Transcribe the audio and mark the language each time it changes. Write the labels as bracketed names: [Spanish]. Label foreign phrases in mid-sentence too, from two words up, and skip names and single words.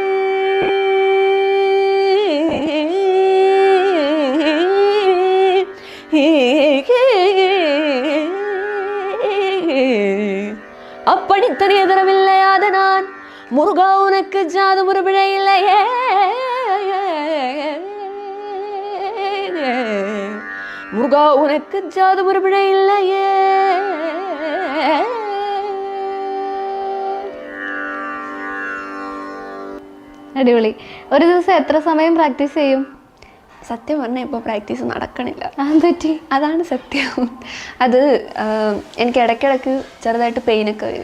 [Tamil] அப்படித்தனை எதிரவில்லையாத நான் முருகா உனக்கு ஜாதம் ஒரு பிழை இல்லையே, முருகா உனக்கு ஜாதம் ஒரு பிழை இல்லையே. [Malayalam] അടിപൊളി. ഒരു ദിവസം എത്ര സമയം പ്രാക്ടീസ് ചെയ്യും? സത്യം പറഞ്ഞാൽ ഇപ്പോൾ പ്രാക്ടീസ് നടക്കണില്ല. പറ്റി അതാണ് സത്യം. അത് എനിക്ക് ഇടയ്ക്കിടയ്ക്ക് ചെറുതായിട്ട് പെയിനൊക്കെ വരും.